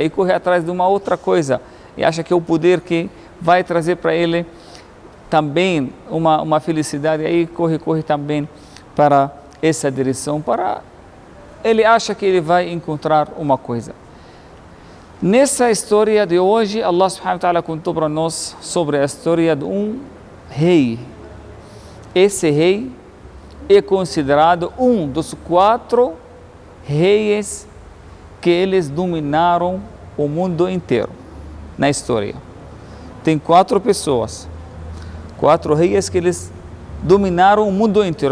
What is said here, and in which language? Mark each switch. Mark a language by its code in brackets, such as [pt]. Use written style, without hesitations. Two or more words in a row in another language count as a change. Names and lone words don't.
[pt] Aí corre atrás de uma outra coisa e acha que é o poder que vai trazer para ele também uma felicidade. Aí corre também para essa direção, ele acha que ele vai encontrar uma coisa. Nessa história de hoje, Allah [ar] سبحانه وتعالى [pt] contou para nós sobre a história de um rei. Esse rei é considerado um dos 4 reis que eles dominaram o mundo inteiro na história. Tem 4 pessoas, 4 reis que eles dominaram o mundo inteiro.